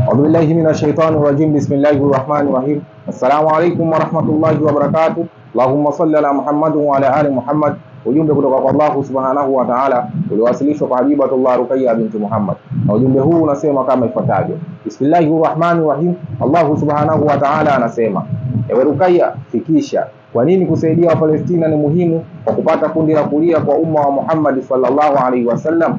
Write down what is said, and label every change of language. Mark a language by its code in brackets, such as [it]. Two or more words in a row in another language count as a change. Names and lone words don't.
[ar] أعوذ بالله من الشيطان الرجيم. بسم الله الرحمن الرحيم. السلام عليكم ورحمة الله وبركاته. اللهم صل على محمد وعلى آل محمد. [sw] Ujumbe kutoka kwa [ar] الله سبحانه وتعالى [sw] uliowasilishwa kwa Habibatullah Ruqayya binti Muhammad, na ujumbe huu unasema kama ifuatavyo: Bismillahirrahmanirrahim. [ar] الله سبحانه وتعالى [sw] anasema, ewe Ruqayya, fikisha kwa nini kusaidia Wapalestina ni muhimu kwa kupata kundi la kulia kwa umma wa Muhammad [ar] صلى الله عليه وسلم.